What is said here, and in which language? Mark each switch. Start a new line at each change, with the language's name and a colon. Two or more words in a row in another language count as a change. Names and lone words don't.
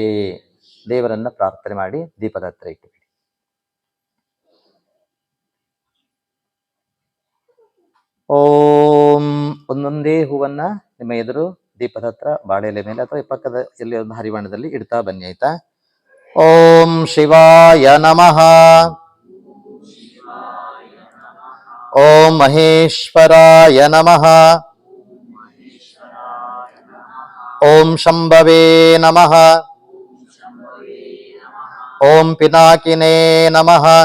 Kannada: ದೇವರನ್ನ ಪ್ರಾರ್ಥನೆ ಮಾಡಿ ದೀಪದ ಹತ್ರ ಇಟ್ಟುಬಿಡಿ. ಓಂ. ಒಂದೊಂದೇ ಹೂವನ್ನ ನಿಮ್ಮ ಎದುರು ದೀಪದ ಹತ್ರ ಬಾಳೆಲೆ ಮೇಲೆ ಅಥವಾ ಪಕ್ಕದ ಎಲ್ಲಿ ಒಂದು ಹರಿವಾಣದಲ್ಲಿ ಇಡ್ತಾ ಬನ್ನಿ, ಆಯ್ತಾ?
Sanskrit: ಓಂ ಶಿವಾಯ ನಮಃ. ಓಂ ಮಹೇಶ್ವರಾಯ ನಮಃ. ಓಂ ಶಂಭವೇ ನಮಃ. ಓಂ ಪಿನಾಕಿನೇ ನಮಃ.